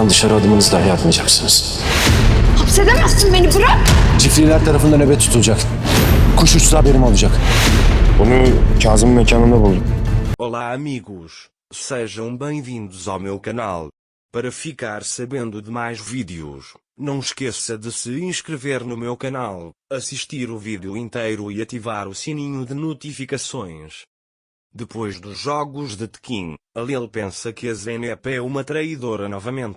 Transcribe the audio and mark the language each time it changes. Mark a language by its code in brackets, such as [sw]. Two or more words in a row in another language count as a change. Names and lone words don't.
[tr] zaman dışarı adımınızı dahi atmayacaksınız. Hapsedemezsin beni, bırak! Çiftliler tarafından nöbet tutulacak. Kuş uçsa haberim olacak. Bunu Kazım'ın mekanında buldum. [pt] Olá amigos, sejam bem-vindos ao meu canal. Para ficar sabendo de mais vídeos, não esqueça de se inscrever no meu canal, assistir o vídeo inteiro e ativar o sininho de notificações. Depois dos jogos de Tekken, Lil pensa que a Zeynep é uma traidora novamente.